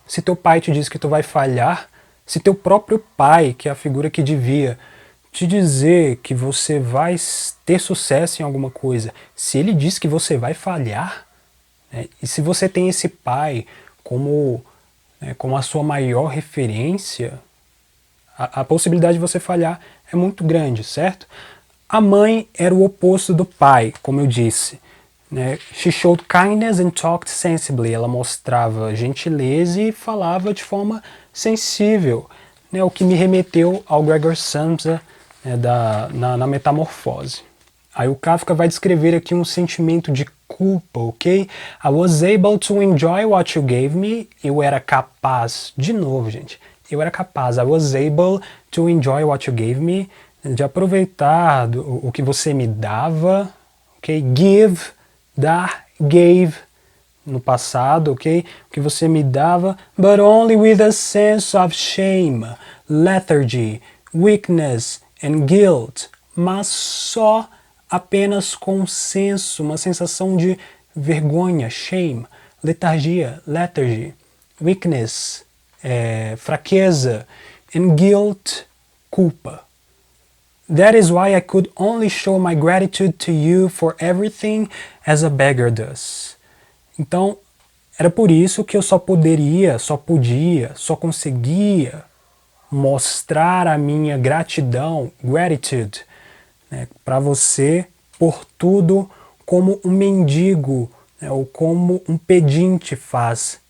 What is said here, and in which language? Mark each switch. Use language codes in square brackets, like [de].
[pt] Se teu pai te diz que tu vai falhar, se teu próprio pai, que é a figura que devia te dizer que você vai ter sucesso em alguma coisa, se ele diz que você vai falhar, e se você tem esse pai como a sua maior referência, a possibilidade de você falhar é muito grande, certo? A mãe era o oposto do pai, como eu disse. [en] She showed kindness and talked sensibly. [pt] Ela mostrava gentileza e falava de forma sensível, o que me remeteu ao Gregor Samsa na Metamorfose. Aí o Kafka vai descrever aqui um sentimento de culpa, ok? [en] I was able to enjoy what you gave me. [pt] Eu era capaz, de novo, gente, eu era capaz. [en] I was able to enjoy what you gave me, [pt] de aproveitar o que você me dava, [en] ok? [pt] Give, dar, gave, no passado, ok? O que você me dava, [en] but only with a sense of shame, lethargy, weakness and guilt. [pt] Mas só apenas com senso, uma sensação de vergonha, shame, letargia, lethargy, weakness, fraqueza, [en] and guilt, [pt] culpa. [en] That is why I could only show my gratitude to you for everything as a beggar does. [pt] Então, era por isso que eu só podia, só conseguia mostrar a minha gratidão, gratitude, para você por tudo como um mendigo, ou como um pedinte faz.